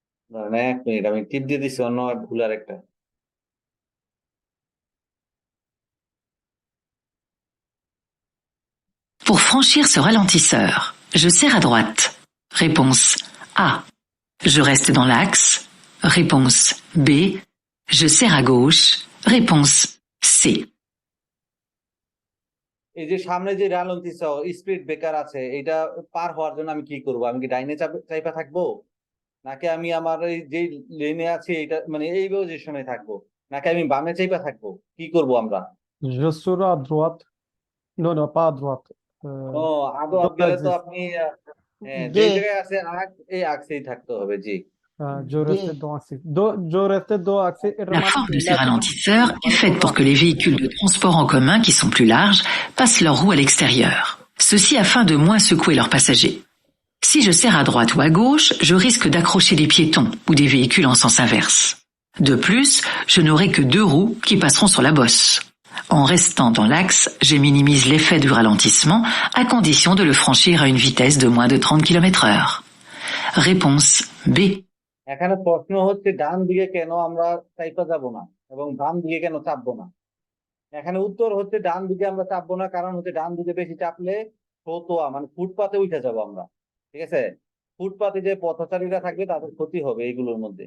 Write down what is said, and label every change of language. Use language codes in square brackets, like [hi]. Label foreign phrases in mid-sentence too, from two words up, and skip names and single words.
[bn] ধরেন 1 মিনিট, আমি টিপ দিয়ে দিচ্ছি অন্য ভুল আর একটা। [fr] Pour franchir ce ralentisseur, je serre à droite. Réponse A. Je reste dans l'axe. Réponse B. Je serre à gauche. Réponse C. [bn] এই যে সামনে যে রালন্তি [en] speed breaker [bn] আছে, এটা পার হওয়ার জন্য আমি কি করব? আমি কি ডাইনে চাইপা থাকবো, নাকি আমি আমার এই যে লেনে আছি এটা মানে এই পজিশনে থাকবো, নাকি আমি বামে চাইপা থাকবো? কি করব আমরা? [fr] Je serai à droite. Non, non, pas à droite. ও আদো Dans [bn] গেলে তো [fr] l'axe. [bn] আপনি যে দে জায়গায় আছে এই আক্সেই থাকতে হবে। জি, [fr] Je restais dans l'axe. Je restais dans l'axe. La forme de ces ralentisseurs est faite pour que les véhicules de transport en commun qui sont plus larges passent leurs roues à l'extérieur. Ceci afin de moins secouer leurs passagers. Si je serre à droite ou à gauche, je risque d'accrocher des piétons ou des véhicules en sens inverse. De plus, je n'aurai que 2 roues qui passeront sur la bosse. En restant dans l'axe, je minimise l'effet du ralentissement à condition de le franchir à une vitesse de moins de 30 km/h. Réponse B. [bn] এখানে প্রশ্ন হচ্ছে ডান দিকে কেন আমরা চাইপা যাব না এবং বাম দিকে কেন চাপবো না। এখানে উত্তর হচ্ছে ডান দিকে আমরা চাপবো না, কারণ হচ্ছে ডান দিকে বেশি চাপলে ফতোয়া মানে ফুটপাতে উঠে যাবো আমরা। ঠিক আছে, ফুটপাতে যে পথচারীরা থাকবে তাদের ক্ষতি হবে এইগুলোর মধ্যে।